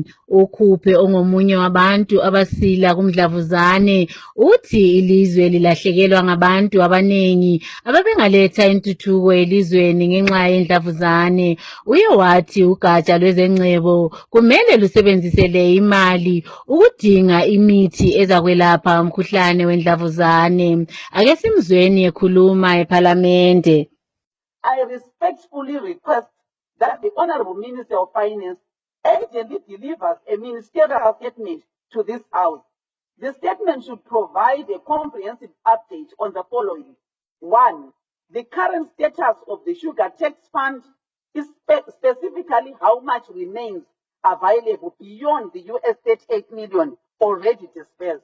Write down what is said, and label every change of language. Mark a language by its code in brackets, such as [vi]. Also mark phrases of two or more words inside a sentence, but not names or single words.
[nd] uKhuphe ongomunye wabantu abasila kumdlavuzane uthi ilizwe lilahlekelwa ngabantu abanengi ababengaletha intuthuko elizweni ngenxa yendlavuzane. Uye wathi ugatsha lwezengcebo kumele lusebenzise le imali ukudinga imithi ezakwelapha umkhuhlane wendlavuzane. Ake simzweni ekhuluma eParliament. [en] I respectfully request that the Honorable Minister of Finance urgently delivers a ministerial statement to this House. The statement should provide a comprehensive update on the following. 1. The current status of the Sugar Tax Fund, is specifically how much remains available beyond the US 38 million already dispersed.